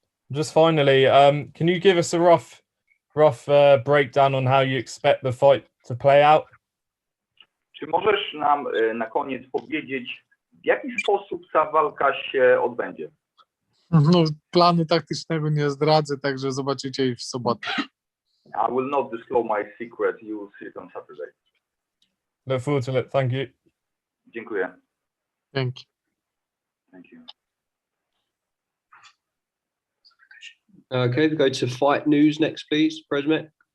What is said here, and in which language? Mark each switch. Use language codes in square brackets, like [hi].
[en] Just finally, can you give us a rough breakdown on how you expect the fight to play out? [pl] Czy możesz nam na koniec powiedzieć, w jaki sposób ta walka się odbędzie? No, planu taktycznego nie zdradzę, także zobaczycie ich w sobotę. [en] I will not disclose my secret. You will see it on Saturday. Look forward to it. Thank you. [pl] Dziękuję. Dzięki. [en] Thank you. Okay, we go to fight news next, please, President.